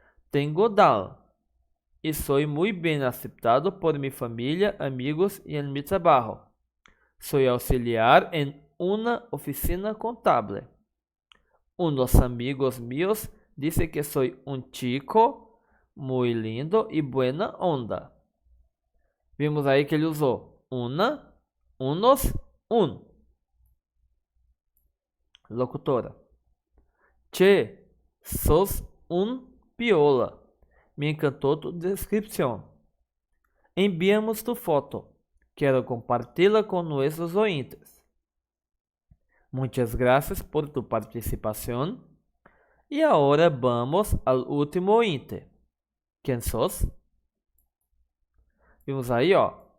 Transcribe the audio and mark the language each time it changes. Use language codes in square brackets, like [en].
[es] Tengo Down y soy muy bien aceptado por mi familia, amigos y en mi trabajo. Soy auxiliar en una oficina contable. Unos amigos míos dicen que soy un chico muy lindo y buena onda. [pt] Vimos aí que ele usou una, unos, un. [es] Locutora. Che, sos un piola. Me encantou tu descripción. Enviamos tu foto. [pt] Quero compartilhá com nossos ouvintes. Muitas graças por tu participação. E agora vamos ao último ouvinte. Quem sos? Vimos aí, ó.